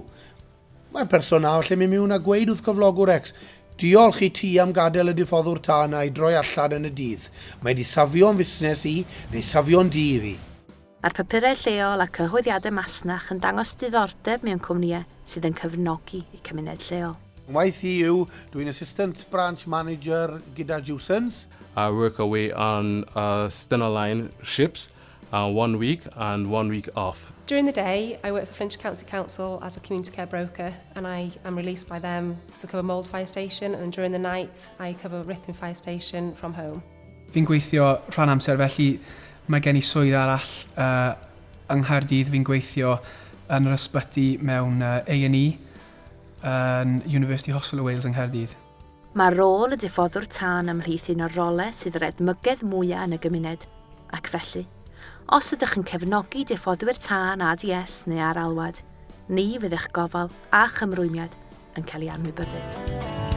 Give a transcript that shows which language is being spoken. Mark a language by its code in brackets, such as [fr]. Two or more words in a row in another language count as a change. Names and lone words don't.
[cy] Mae'r person na lle mynd mewn a gweud wrth cyflogwr X, diolch i ti am gadael y diffoddwr tân a'i droi allan yn y dydd. Mae wedi safio'n fusnes i neu safio'n di i fi. Mae'r papurau lleol a cyhoeddiadau masnach yn dangos diddordeb mewn cwmnïau sydd yn cyfnogi i cymuned lleol. Waith i yw, dwi'n [en] assistant branch manager [cy] gyda Jewsons. [en] I work away on Stena Line ships, 1 week and 1 week off. During the day, I work for Flintshire County Council as a community care broker, and I am released by them to cover Mould Fire Station, and during the night, I cover Rhyddhau Fire Station from home. [cy] Fi'n gweithio rhan amser, felly mae gen i swydd arall yng Nghaerdydd. Fi'n gweithio yn yr ysbyty mewn A&E yn University Hospital Wales yng Nghaerdydd. Mae rôl y diffoddwr tân ymhlith un o'r rolau sydd yr edmygedd mwyaf yn y gymuned, ac felly, os ydych yn cefnogi diffoddwyr tân ADS neu Ar Alwad, ni fydd eich gofal a chymrwymiad yn cael ei anwybyddu.